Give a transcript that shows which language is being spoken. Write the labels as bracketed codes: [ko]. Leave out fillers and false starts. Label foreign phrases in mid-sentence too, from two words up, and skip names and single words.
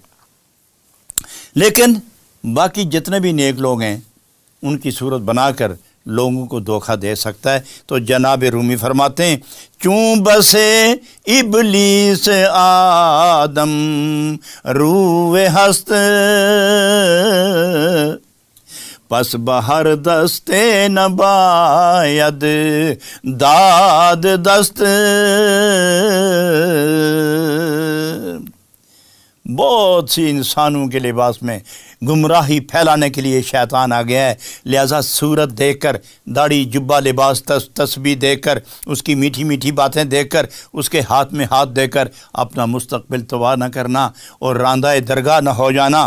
[ur] لیکن باقی جتنے بھی نیک لوگ ہیں ان کی صورت بنا کر لوگوں کو دھوکہ دے سکتا ہے۔ تو جناب رومی فرماتے ہیں، [fa] کیوں بسے ابلیس آدم روئے ہست، پس بہر دستے نباید داد دست۔ [ur] بہت سی انسانوں کے لباس میں گمراہی پھیلانے کے لیے شیطان آ گیا ہے. لہٰذا صورت دیکھ کر، داڑھی جبہ لباس تسبیح دیکھ کر، اس کی میٹھی میٹھی باتیں دیکھ کر، اس کے ہاتھ میں ہاتھ دے کر اپنا مستقبل تباہ نہ کرنا اور راندۂ درگاہ نہ ہو جانا.